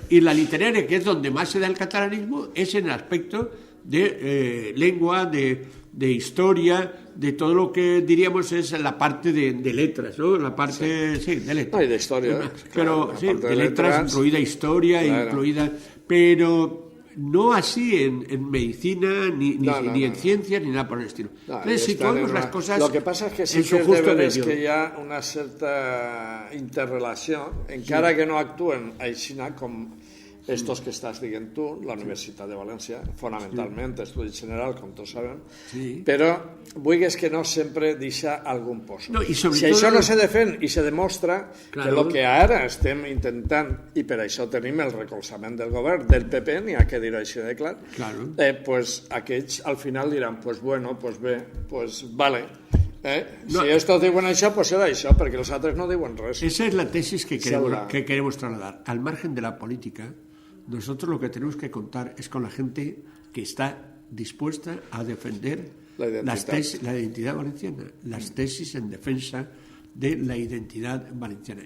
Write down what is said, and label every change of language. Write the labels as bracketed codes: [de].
[es] Y la literaria, que es donde más se da el catalanismo, es en el aspecto de lengua, de historia, de todo lo que diríamos es la parte de letras, ¿no? La parte, de letras. No, y de historia. Pero sí, de letras, incluida historia, incluida... Pero no así en medicina, ni en ciencias, ni nada por el estilo. Entonces, situamos las cosas. [ca] Lo que pasa es que sí que és que hi ha una certa interrelació, encara que no actuen així com estos que estàs dient tu, la Universitat de València, fonamentalment, estudi general, com tots sabem, però vulguis que no sempre deixa algun poso. Si això no se defèn i se demostra que el que ara estem intentant, i per això tenim el recolzament del govern, del PP, n'hi ha que dir així de clar, pues aquells al final diran, pues bueno, pues bé, pues vale, si estos diuen això, pues serà això, perquè els altres no diuen res. [es] Esa es la tesis que queremos trasladar. Al margen de la política, nosotros lo que tenemos que contar es con la gente que está dispuesta a defender la identidad valenciana, las tesis en defensa de la identidad valenciana.